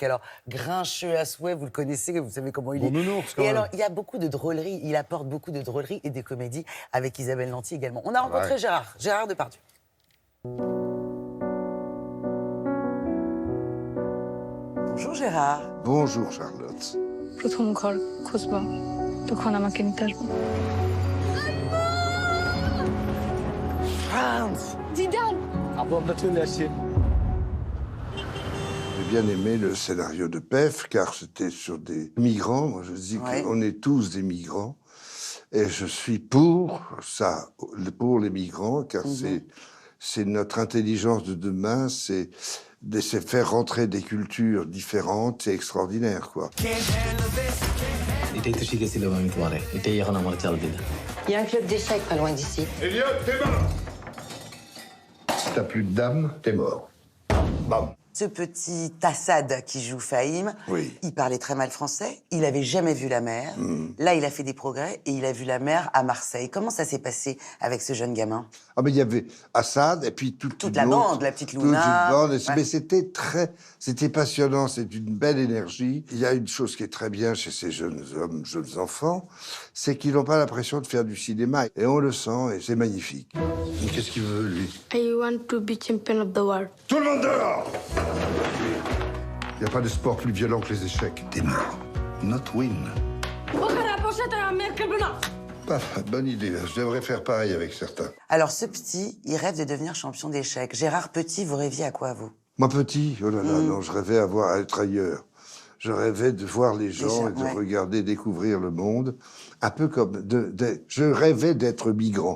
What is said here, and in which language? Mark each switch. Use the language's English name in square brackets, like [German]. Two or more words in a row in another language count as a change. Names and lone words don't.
[French] Alors, grincheux à souhait, vous le connaissez, vous savez comment il est. Bon nounours, quand et même. alors, il y a beaucoup de drôleries, il apporte beaucoup de drôleries et des comédies avec Isabelle Nanty également. On a rencontré ouais. Gérard Depardieu. Bonjour Gérard. Bonjour Charlotte. [Bangla] প্রথম ঘর খুঁজবা তখন আমাকে নিতে আসবো [French] France. দিদান J'ai bien aimé le scénario de PEF car c'était sur des migrants. Moi, je dis Ouais. qu'on est tous des migrants. Et je suis pour ça, pour les migrants, car c'est notre intelligence de demain, c'est de se faire rentrer des cultures différentes, c'est extraordinaire, quoi. [Bangla] এটাই তো শিখেছিলাম আমি তোমারে এটাই এখন আমার চাল দিলা [French] Il y a un club d'échecs pas loin d'ici. Elliot, t'es mort. Si t'as plus de dame, t'es mort. Bam. Ce petit Tassad qui joue Fahim, Oui. il parlait très mal français, il avait jamais vu la mer. Là, il a fait des progrès et il a vu la mer à Marseille. Comment ça s'est passé avec ce jeune gamin? Ah mais il y avait Assad et puis toute la une autre, bande, la petite toute Luna. une bande, Ouais. mais c'était passionnant, c'est une belle énergie. Il y a une chose qui est très bien chez ces jeunes hommes, jeunes enfants, c'est qu'ils n'ont pas l'impression de faire du cinéma et on le sent et c'est magnifique. Mais qu'est-ce qu'il veut lui? [English] I want to be champion of the world. [French] Tout le monde dehors! Il n'y a pas de sport plus violent que les échecs. T'es mort. [English] Not win. [Bangla] ওখানে বসে তো আমি আর খেলবো না [French] Pas bonne idée. Je devrais faire pareil avec certains. Alors, ce petit, il rêve de devenir champion d'échecs. Gérard Petit, vous rêviez à quoi, vous? Moi, petit, oh là là, non, je rêvais à être ailleurs. Je rêvais de voir les gens et de ouais. regarder, découvrir le monde. Un peu comme... je rêvais d'être migrant.